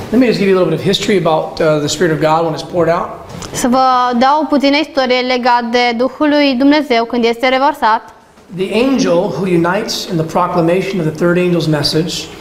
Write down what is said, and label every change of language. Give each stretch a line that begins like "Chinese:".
English: Let me just give you a little bit of history about the Spirit of God when it's poured out.
Romanian: Să vă dau puțină istorie legat de Duhul lui Dumnezeu când este revărsat.
English: The angel who unites in the proclamation of the third angel's message